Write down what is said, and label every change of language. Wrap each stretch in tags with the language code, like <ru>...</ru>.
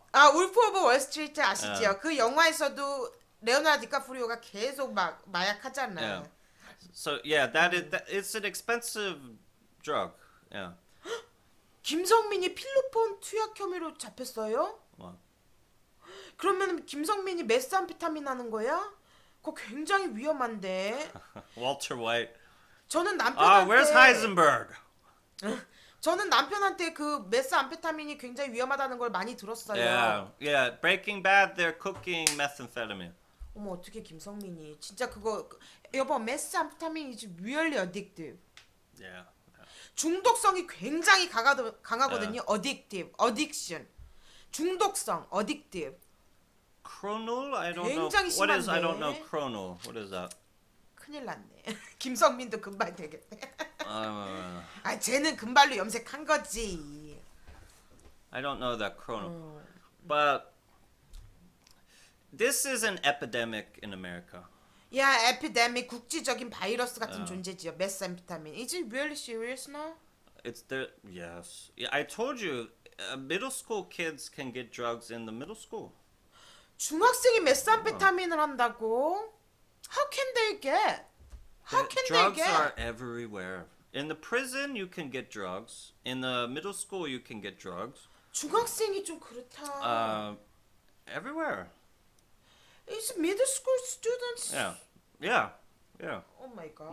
<ko>울프 오브 월스트리트 아시죠? 그 영화에서도 레오나르도 디카프리오가 계속 막 마약하잖아.</ko> <en>Yeah. So it's an expensive drug. Yeah.</en> <ko>김성민이 필로폰 투약 혐의로 잡혔어요?</ko> <en>What?</en> <ko>그러면 김성민이 메스암페타민 하는 거야? 그거 굉장히 위험한데.</ko> <en>Walter White.</en> <ko>저는 남편한테</ko> <en>Where's Heisenberg?</en> <ko>저는 남편한테 그 메스암페타민이 굉장히 위험하다는 걸 많이 들었어요.</ko> <en>Yeah. Breaking Bad, they're cooking methamphetamine.</en> <ko>어머 어떻게 김성민이 진짜 그거 여보 메스암페타민</ko> <en>is really addictive. Yeah.</en> <ko>중독성이 굉장히 강하거든요. addiction. 중독성, addictive.</ko> <en>Chronol? I don't know.</en> <ko>굉장히</ko> <en>What is? I</en> <ko>심한데.</ko> <en>don't know. Chronol. What is that?</en> <ko>큰일 났네. 김성민도 금발 되겠네. Uh, 쟤는 금발로 염색한 거지.</ko> <en>I don't know that Chronol. But this is an epidemic in America.</en> <ko>에피데믹 국지적인 바이러스 같은 존재지요. 메스암페타민.</ko> <en>Is it really serious now? It's the yes. Yeah, I told you, middle school kids can get drugs in the middle school.</en> <ko>중학생이 메스암페타민을 한다고?</ko> <en>How can they get? How can they Drugs get? are everywhere. In the prison, you can get drugs. In the middle school, you can get drugs.</en> <ko>중학생이 좀 그렇다.</ko> <en>Everywhere. It's middle school students. Yeah. Oh my god.</en>